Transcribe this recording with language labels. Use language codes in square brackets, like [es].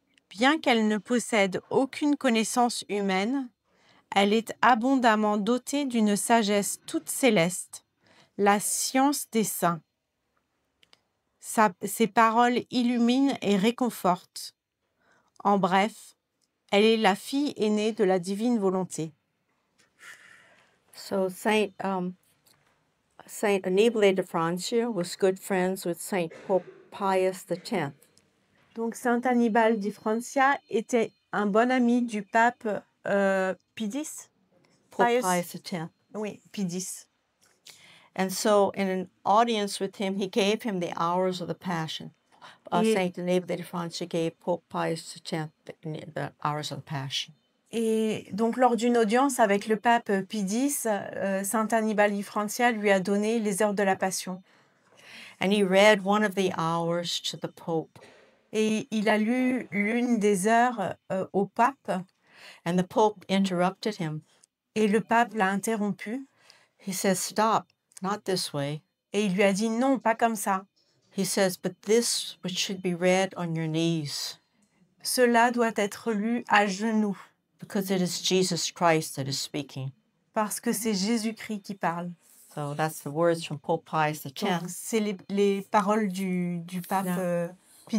[fr] Bien qu'elle ne possède aucune connaissance humaine, elle est abondamment dotée d'une sagesse toute céleste, la science des saints. Ses paroles illuminent et réconfortent. En bref, elle est la fille aînée de la divine volonté. [en] So Saint Annibale de Francia was good friends with Saint Pope Pius X. [fr] Donc, Saint Annibal di Francia était un bon ami du pape Pie X. [en] Pope Pius. Pius X. [fr] Oui, Pie X. [en] And so, in an audience with him, he gave him the hours of the Passion. Saint Annibale de Francia gave Pope Pius X the hours of the Passion. [fr] Et donc, lors d'une audience avec le pape Pie X, Saint Annibal di Francia lui a donné les heures de la Passion. [en] And he read one of the hours to the Pope. [fr] Et il a lu l'une des heures au pape. [en] And the Pope interrupted him. [fr] Et le pape l'a interrompu. [en] He says, "Stop, not this way." [fr] Et il lui a dit non, pas comme ça. [en] He says, "But this which should be read on your knees." [fr] Cela doit être lu à genoux. [en] Because it is Jesus Christ that is speaking. [fr] Parce que c'est Jésus-Christ qui parle. [en] So that's the words from Pope Pius X. [fr] Donc, c'est les paroles du pape Pie